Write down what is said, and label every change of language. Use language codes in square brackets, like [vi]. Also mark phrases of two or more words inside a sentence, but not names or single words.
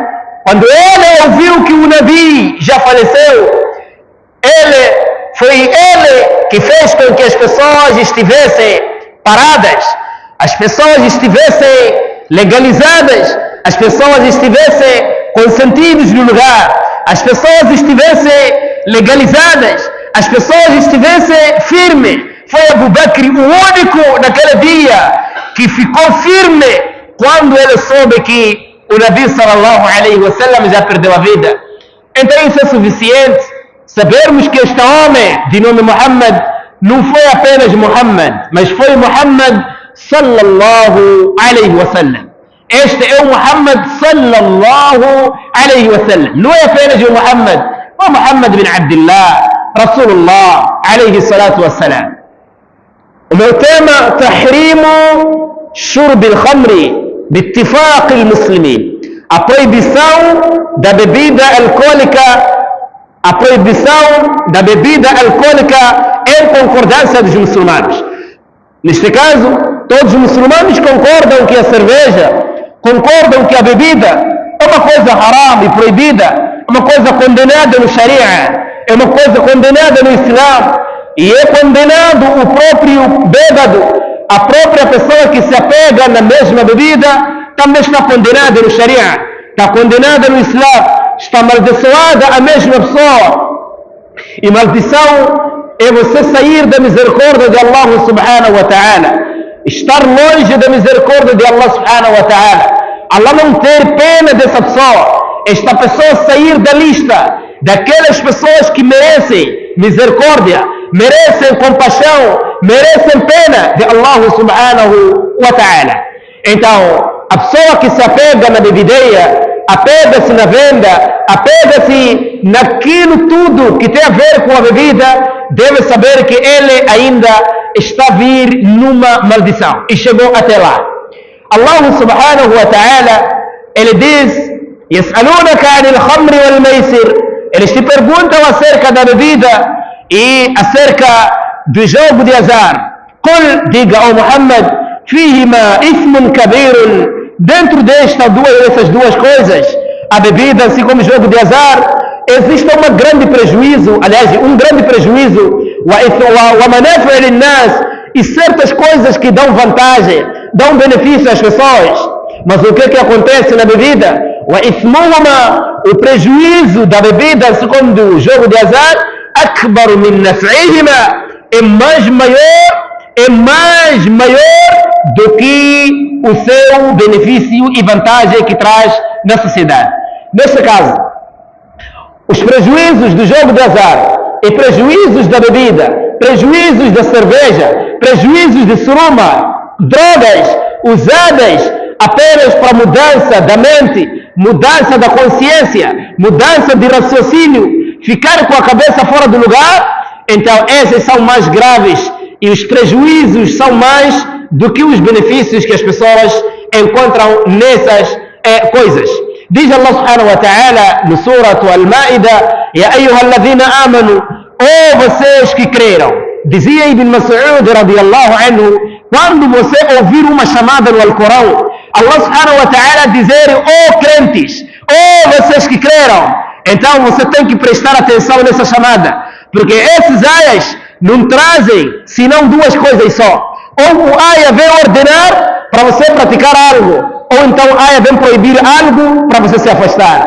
[pt] Quando ele ouviu que o Nabi já faleceu, foi ele que fez com que as pessoas estivessem paradas, as pessoas estivessem legalizadas, as pessoas estivessem consentidas no lugar, as pessoas estivessem legalizadas, as pessoas estivessem firmes. Foi Abu Bakr o único naquele dia que ficou firme quando ele soube que o Nabi [ar] صلى الله عليه وسلم [pt] já perdeu a vida. Então isso é suficiente sabermos que este homem de nome Muhammad não foi apenas Muhammad, mas foi Muhammad [ar] صلى الله عليه وسلم. [pt] Este é o Muhammad [ar] صلى الله عليه وسلم. [pt] Não é apenas o Muhammad, é Muhammad bin Abdullah, [ar] رسول الله عليه الصلاة والسلام. [pt] O meu tema, [ar] تحريم شرب الخمر باتفاق المسلمين. [pt] A proibição da bebida alcoólica, a proibição da bebida alcoólica em concordância dos muçulmanos. Neste caso, todos os muçulmanos concordam que a cerveja, concordam que a bebida é uma coisa haram e proibida, é uma coisa condenada no Sharia, é uma coisa condenada no Islã, e é condenado o próprio bêbado, a própria pessoa que se apega na mesma bebida, também está condenada no Sharia, está condenada no Islã, está amaldiçoada a mesma pessoa. E maldição é você sair da misericórdia de [ar] الله سبحانه وتعالى, [pt] estar longe da misericórdia de [ar] الله سبحانه وتعالى, [pt] Allah não ter pena dessa pessoa, esta pessoa sair da lista daquelas pessoas que merecem misericórdia, merecem compaixão, merecem pena de [ar] الله سبحانه وتعالى. [pt] Então, a pessoa que se apega na bebedeira, apega-se na venda, apega-se naquilo tudo que tem a ver com a bebida, deve saber que ele ainda está a vir numa maldição e chegou até lá. [ar] الله سبحانه وتعالى, [pt] ele diz: [ar] يسألونك عن الخمر والميسر. [pt] Eles te perguntam acerca da bebida e acerca do jogo de azar. [ar] قل, [pt] diga ao Muhammad, [ar] فيهما إثم كبير. [pt] Dentro dessas duas coisas, a bebida assim como o jogo de azar, existe um grande prejuízo, aliás, um grande prejuízo, [ar] ومنافع للناس, [pt] e certas coisas que dão vantagem, dão benefício às pessoas. Mas o que acontece na bebida? وإثمهما, o prejuízo da bebida, assim como do jogo de azar, [ar] أكبر من نفعهما, [pt] é mais maior do que o seu benefício e vantagem que traz na sociedade. Neste caso, os prejuízos do jogo de azar e prejuízos da bebida, prejuízos da cerveja, prejuízos de suruma, drogas usadas apenas para mudança da mente, mudança da consciência, mudança de raciocínio, ficar com a cabeça fora do lugar, então esses são mais graves e os prejuízos são mais do que os benefícios que as pessoas encontram nessas coisas. Diz [ar] الله سبحانه وتعالى [pt] no Surah Al-Ma'idah: [ar] يا أيها الذين آمنوا, [pt] vocês que creram. Dizia Ibn Mas'ud [ar] رضي الله عنه, [pt] quando você ouvir uma chamada no Alcorão, [ar] الله سبحانه وتعالى [pt] dizer: crentes, vocês que creram, então você tem que prestar atenção nessa chamada, porque esses ayas não trazem senão duas coisas só. Ou o aya vem ordenar para você praticar algo, ou então a aya vem proibir algo para você se afastar.